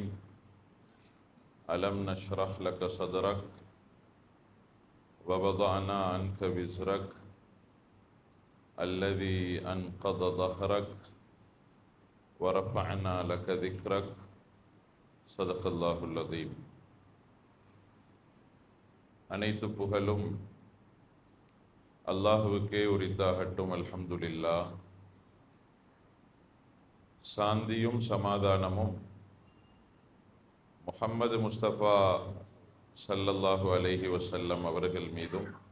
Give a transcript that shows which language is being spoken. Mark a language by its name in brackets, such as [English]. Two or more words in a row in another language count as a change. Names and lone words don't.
[Arabic] ألم نشرح لك صدرك ووضعنا عنك وزرك الذي أنقض ظهرك ورفعنا لك ذكرك. صدق الله العظيم. [Tamil] அனைத்து புகழும் அல்லாஹுவுக்கே உரித்தாகட்டும். அல்ஹம்துலில்லாஹ். சாந்தியும் சமாதானமும் முஹம்மது முஸ்தபா [Arabic] صلى الله عليه وسلم [Tamil] அவர்கள் மீதும்,